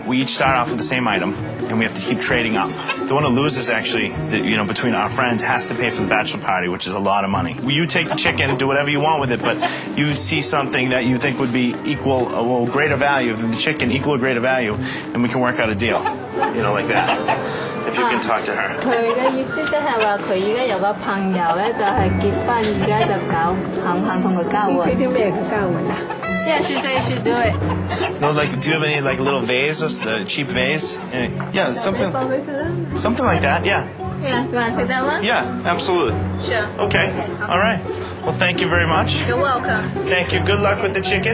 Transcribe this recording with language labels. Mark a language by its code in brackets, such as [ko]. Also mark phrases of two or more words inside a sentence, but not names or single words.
[en] We each start off with the same item, and we have to keep trading up. The one who loses, actually, between our friends, has to pay for the bachelor party, which is a lot of money. You take the chicken and do whatever you want with it, but you see something that you think would be greater value than the chicken, equal or greater value, and we can work out a deal, like that. If you can talk to her. [yue] 佢嘅意思即係話佢而家有個朋友咧，就係結婚，而家就肯同佢交換。啲咩嘅交換啊？ [en] Yeah, she said she do it. No, do you have any little vases, the cheap vase? Yeah, something like that. Yeah. Yeah, you want to take that one? Yeah, absolutely. Sure. Okay. All right. Well, thank you very much. You're welcome. Thank you. Good luck with the chicken.